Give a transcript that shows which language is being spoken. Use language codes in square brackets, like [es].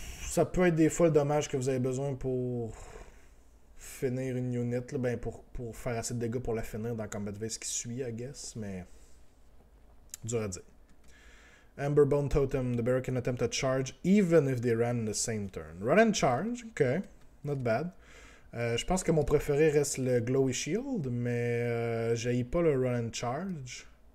[fr] Ça peut être des fois le dommage que vous avez besoin pour finir une unit, là, ben pour faire assez de dégâts pour la finir dans le combat phase qui suit, [en] I guess, [fr] mais dur à dire. [en] Amberbone Totem, the bearer can attempt to charge even if they ran in the same turn. Run and charge, ok, not bad. [fr] Je pense que mon préféré reste le Glowy Shield, mais j'haïs pas le Run and Charge.